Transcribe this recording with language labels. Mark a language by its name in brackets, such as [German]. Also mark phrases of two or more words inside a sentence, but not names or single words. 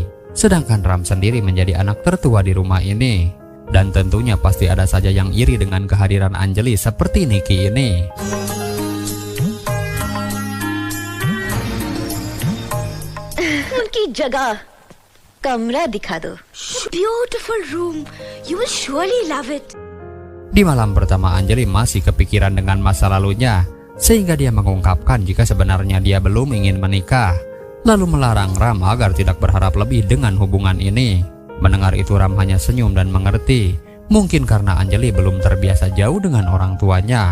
[Indonesian] Sedangkan Ram sendiri menjadi anak tertua di rumah ini. Dan tentunya pasti ada saja yang iri dengan kehadiran Anjali seperti Nicky ini. [Hindi] उनकी जगह कमरा दिखा दो. [English] Beautiful room. You will surely love it. [Indonesian] Di malam pertama Anjali masih kepikiran dengan masa lalunya, sehingga dia mengungkapkan jika sebenarnya dia belum ingin menikah, lalu melarang Ram agar tidak berharap lebih dengan hubungan ini. Mendengar itu Ram hanya senyum dan mengerti, mungkin karena Anjali belum terbiasa jauh dengan orang tuanya.